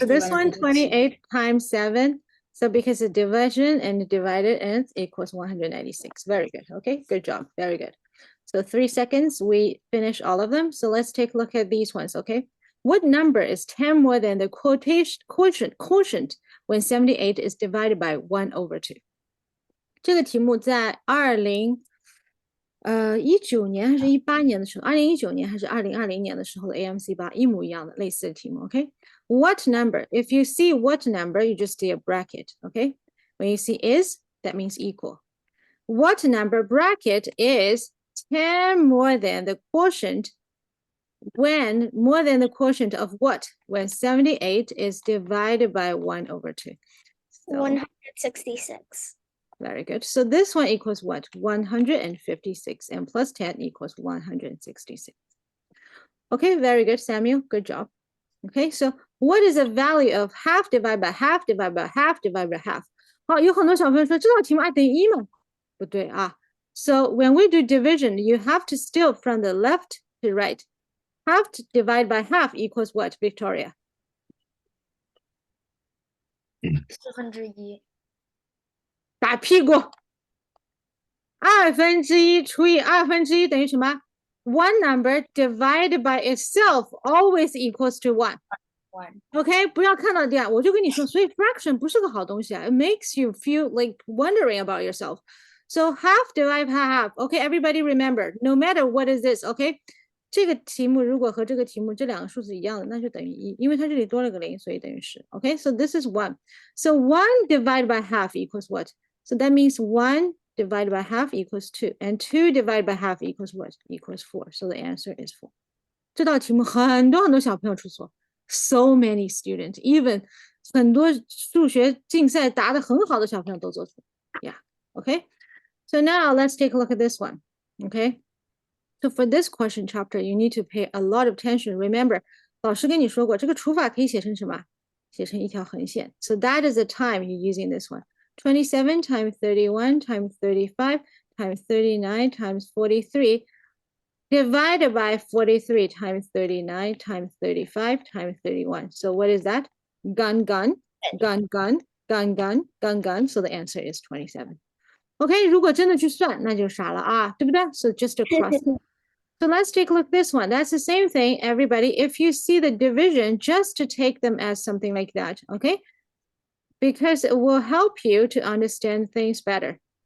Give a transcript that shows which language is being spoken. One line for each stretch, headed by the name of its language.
English: So this one, 28 times 7. So because of division and divided ends equals 196. Very good. Okay, good job. Very good. So 3 seconds, we finish all of them. So let's take a look at these ones, okay? What number is 10 more than the quotient when 78 is divided by 1 over 2?
Chinese: 这个题目在19年还是18年的时候 ,2019 年还是2020年的时候的 AMC8 一模一样的类似的题目 ,okay?
English: What number? If you see what number, you just do a bracket, okay? When you see is, that means equal. What number bracket is 10 more than the quotient when more than the quotient of what? When 78 is divided by 1 over 2. So, 166. very good. So this one equals what? 156 and plus 10 equals 166. Okay, very good, Samuel. Good job. Okay, so what is the value of half divided by half divided by half divided by half?
Chinese: 好，有很多小朋友说这道题目等于1吗？不对啊。
English: So when we do division, you have to steal from the left to right. Half divided by half equals what, Victoria? 401.
Chinese: 打屁股。1/2除以1/2等于什么？
English: One number divided by itself always equals to what? 1.
Chinese: OK， 不要看到这样，我就跟你说，所以 fraction 不是个好东西啊。
English: It makes you feel like wondering about yourself. So half divided by half. OK, everybody remember, no matter what is this, OK?
Chinese: 这个题目如果和这个题目这两个数字一样的，那就等于1，因为它这里多了个0，所以等于10。
English: OK, so this is 1. So 1 divided by half equals what? So that means 1 divided by half equals 2, and 2 divided by half equals what? Equals 4. So the answer is 4.
Chinese: 这道题目很多很多小朋友出错 ，
English: so many students, even
Chinese: 很多数学竞赛答得很好的小朋友都做错。
English: Yeah, okay. So now let's take a look at this one. Okay. So for this question chapter, you need to pay a lot of attention. Remember,
Chinese: 老师跟你说过，这个除法可以写成什么？写成一条横线。
English: So that is the time you're using this one. 27 times 31 times 35 times 39 times 43 divided by 43 times 39 times 35 times 31. So what is that? Gun, gun, gun, gun, gun, gun, gun, gun. So the answer is 27.
Chinese: Okay, 如果真的去算，那就傻了啊，对不对?
English: So just across. So let's take a look at this one. That's the same thing, everybody. If you see the division, just to take them as something like that, okay? Because it will help you to understand things better.